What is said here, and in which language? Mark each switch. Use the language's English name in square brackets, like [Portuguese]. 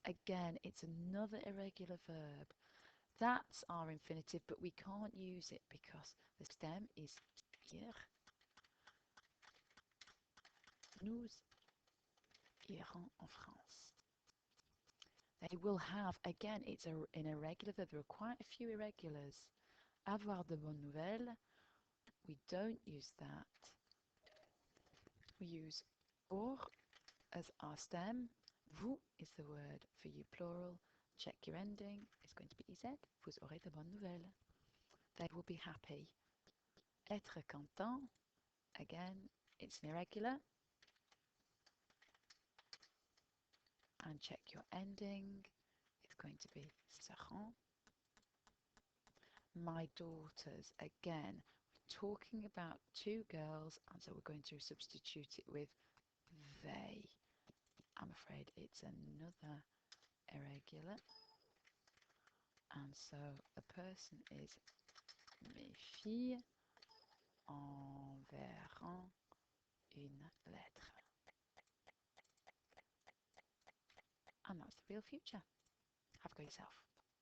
[English] Again, it's another irregular verb. That's our infinitive, but we can't use it because the stem is ir. [French] Nous irons en France. [English] They will have, again, it's an irregular verb. There are quite a few irregulars. [French] Avoir de bonnes nouvelles. [English] We don't use that. We use pour as our stem. Vous is the word for you, plural. Check your ending. It's going to be iz. [French] Vous aurez de bonnes nouvelles. [English] They will be happy. [French] Être content. [English] Again, it's an irregular. And check your ending. It's going to be seront. My daughters. Again, we're talking about two girls, and so we're going to substitute it with they. I'm afraid it's another irregular. And so the person is [French] mes filles enverront une lettre. [English] And that's the real future. Have a go yourself.